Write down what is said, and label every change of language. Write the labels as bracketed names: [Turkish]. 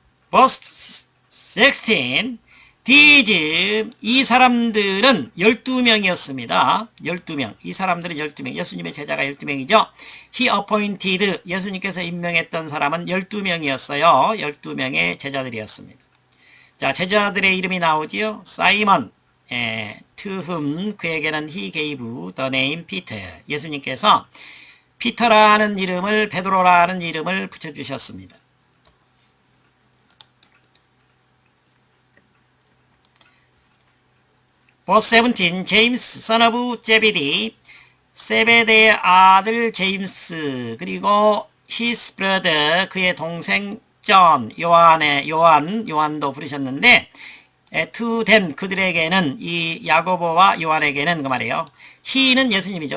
[Korean] Verse 16, these, 이 사람들은 12명이었습니다. 12명. 이 사람들은 12명. 예수님의 제자가 12명이죠. [English] He appointed, [Korean] 예수님께서 임명했던 사람은 12명이었어요. 12명의 제자들이었습니다. 자, 제자들의 이름이 나오지요. [English] 사이먼, to whom, 그에게는 he gave the name Peter. [Korean] 예수님께서 피터라는 이름을, 베드로라는 이름을 붙여주셨습니다. Verse 17, 제임스, son of 제베디, 세베대의 아들 제임스, 그리고 [English] his brother, [Korean] 그의 동생 존, 요한도 부르셨는데, to them, 그들에게는, 이 야고보와 요한에게는 그 말이에요. he는 예수님이죠.